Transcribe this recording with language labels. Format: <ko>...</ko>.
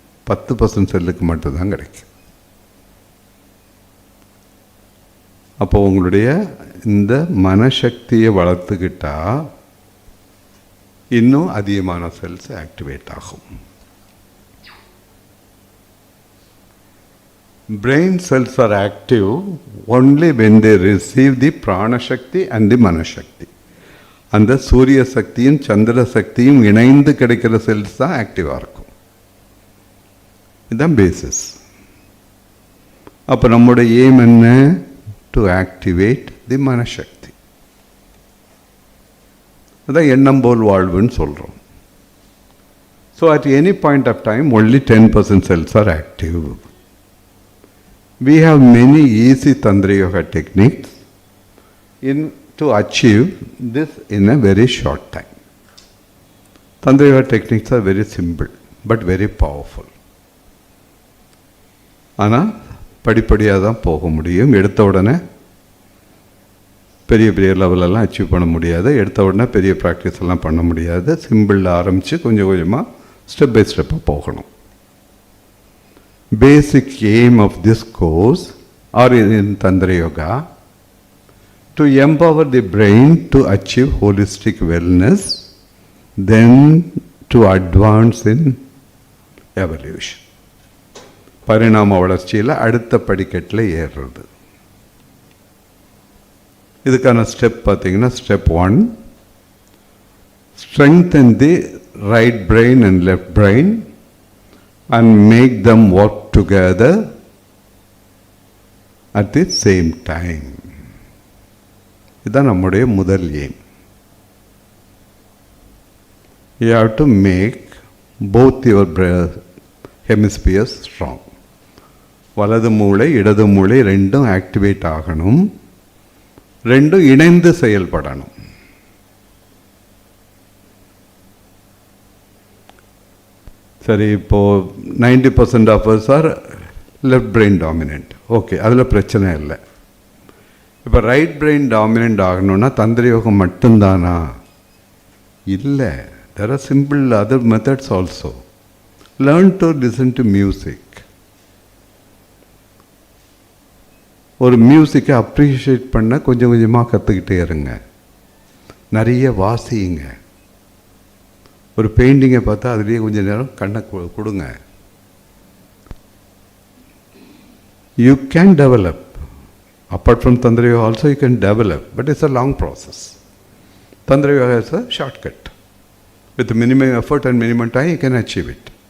<ta>10% செல்லுக்கு மட்டும்தான் கிடைக்கும். அப்போ உங்களுடைய இந்த மனசக்தியை வளர்த்துக்கிட்டா இன்னும் அதிகமான செல்ஸ் ஆக்டிவேட் ஆகும்.</ta> <en>Brain cells are active only when they receive the prana shakti and the mana shakti.</en> <ta>அந்த சூரிய சக்தியும் சந்திர சக்தியும் இணைந்து கிடைக்கிற செல்ஸ் தான் ஆக்டிவாக இருக்கும். இதுதான் பேசிஸ். அப்போ நம்முடைய எய்ம் என்ன?</ta> <en>To activate the மனசக்தி.</en> <ta>அதான் எண்ணம் போல் வாழ்வுன்னு சொல்கிறோம்.</ta> <en>So at any point of time only 10% cells are active. We have many easy Tantra Yoga techniques to achieve this in a very short time. Tantra Yoga techniques are very simple but very powerful.</en> <ta>ஆனால் படிப்படியாக தான் போக முடியும். எடுத்த உடனே பெரிய பெரிய லெவலெல்லாம் achieve பண்ண முடியாது. எடுத்த உடனே பெரிய ப்ராக்டிஸ் எல்லாம் பண்ண முடியாது. சிம்பிளில் ஆரம்பித்து கொஞ்சம் கொஞ்சமாக ஸ்டெப் பை ஸ்டெப்பாக போகணும்.</ta> <en>Basic aim of this course or in Tantra Yoga to empower the brain to achieve holistic wellness, then to advance in evolution.</en> <ta>பரிணாம வளர்ச்சியில் அடுத்த படிக்கட்டில் ஏறுறது. இதுக்கான ஸ்டெப் பார்த்தீங்கன்னா, step 1,</ta> <en>strengthen the right brain and left brain and make them work together at the same time.</en> <ta>இதுதான் நம்முடைய முதல் aim.</ta> <en>You have to make both your hemispheres strong.</en> <ta>வலது மூளை இடது மூளை ரெண்டும் ஆக்டிவேட் ஆகணும். ரெண்டும் இணைந்து செயல்படணும். சரி, இப்போது</ta> <en>90% of us are left brain dominant.</en> <ta>Okay, அதில் பிரச்சனை இல்லை. இப்போ ரைட் பிரெயின் டாமினன்ட் ஆகணும்னா தந்திர யோகம் மட்டும்தானா? இல்லை.</ta> <en>there are simple other methods also. Learn to listen to music.</en> <ta>ஒரு மியூசிக்கை அப்ரிஷியேட் பண்ண கொஞ்சம் கொஞ்சமாக கற்றுக்கிட்டே இருங்க. நிறைய வாசியுங்க. ஒரு பெயிண்டிங்கை பார்த்தா அதுலேயே கொஞ்சம் நேரம் கண்ணை கொடுங்க.</ta> <en>You can develop. Apart from Tantra Yoga also you can develop, but it's a long process. Tantra Yoga is a shortcut. With minimum effort and minimum time you can achieve it.</en>